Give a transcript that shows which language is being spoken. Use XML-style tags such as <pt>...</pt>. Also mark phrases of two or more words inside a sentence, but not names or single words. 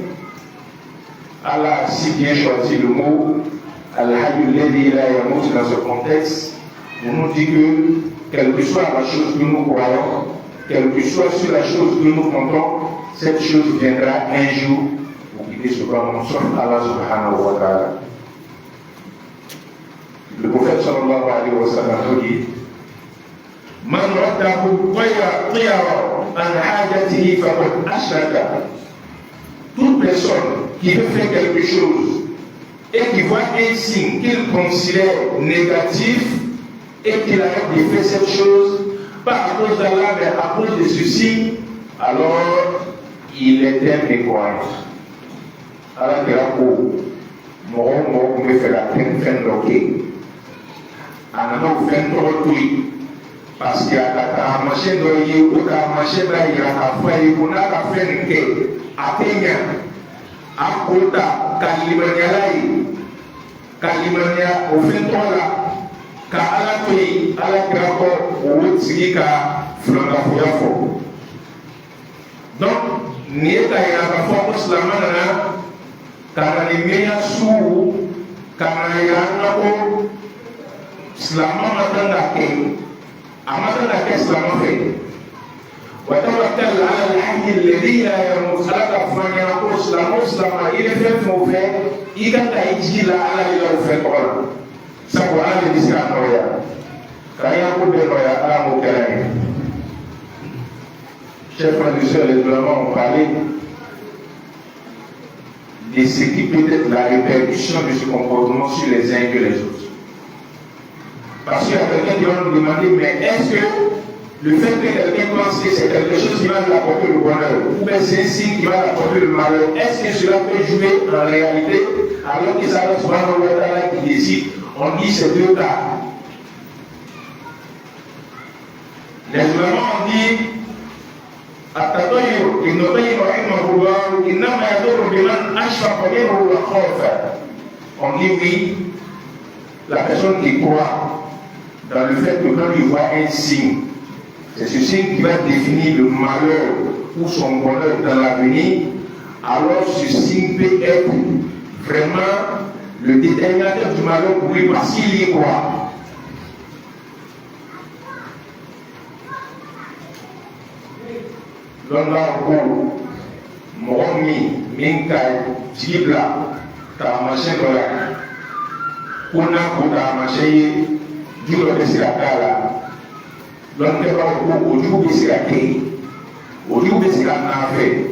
<fr>Allah a si bien choisi le mot Al-Hayyul dans ce contexte, pour nous dire que quelle que soit la chose que nous croyons, quelle que soit sur la chose que nous comptons, cette chose viendra un jour pour quitter ce monde, sauf Allah</fr> <ar>سبحانه وتعالى.</ar> <fr>Le prophète</fr> <ar>صلى الله عليه وسلم</ar> <fr>nous dit,</fr> <ar>من ردته الطيرة عن حاجته فقد أشرك.</ar> <fr>Toute personne qui veut faire quelque chose et qui voit un signe qu'il considère négatif et qu'il arrête de faire cette chose, pas à cause d'Allah, mais à cause de ce signe, alors il est un mécroyant.</fr> <bm>Allah dira ko mɔgɔ kun bɛ fɛ ka fɛn dɔ kɛ a nana o fɛn tɔgɔ to yen</bm> <fr>parce que</fr> <bm>a ka taamasiyɛn dɔ ye o taamasiyɛn b'a yira k'a fɔ a ye ko n'a ka fɛn nin kɛ a tɛ ɲa a ko ta ka limaniyala ye ka limaniya o fɛn tɔgɔ la ka Ala to yen Ala kira kɔ o sigi ka filankafoya fɔ donc nin ye ka yira k'a fɔ ko silamɛ nana ka na ni miiriya sugu ka na yira an na ko silamɛ ma kan ka kɛ a ma kan ka kɛ silamɛ fɛ</bm> <ar>وتوكل على الحي الذي لا يموت.</ar> <bm>Ala ka fɔ an ɲɛna ko silamɛ o silamɛ i bɛ fɛn fɛn o fɛ i kan ka i jigi la Ala de la o fɛn tɔgɔ la sabu Ala de bɛ se k'a nɔgɔya k'an y'a ko bɛɛ nɔgɔya Ala m'o kɛra ye.</bm> <fr>Chers frères et sœurs, les ulémas ont parlé de ce qui peut être la répercussion de ce comportement sur les uns que les autres. Parce qu'il y a quelqu'un qui va nous demander, mais est-ce que le fait que quelqu'un pense que c'est quelque chose qui va lui apporter le bonheur, ou bien c'est un signe qui va lui apporter le malheur, est-ce que cela peut jouer en réalité, alors que ça va</fr> <ar>سبحانه وتعالى</ar> <fr>qui décide? On dit ces deux cas. Les ulémas ont dit,</fr> <ar>التطير ابن القيم رحمه الله انما يضر بمن اشفق منه وخاف.</ar> <fr>On dit oui, la personne qui croit dans le fait que quand il voit un signe, c'est ce signe qui va définir le malheur ou son bonheur dans l'avenir, alors ce signe peut être vraiment le déterminateur du malheur pour lui parce qu'il y croit. L'on a beaucoup,</fr> <bm>mɔgɔ min ka jigi bila taamasiyɛn dɔ la ko n'a ko taamasiyɛn ye ju dɔ bɛ se ka k'a la dɔnnikɛbagaw ko o jugu bɛ se ka kɛ o jugu bɛ se ka n'a fɛ</bm>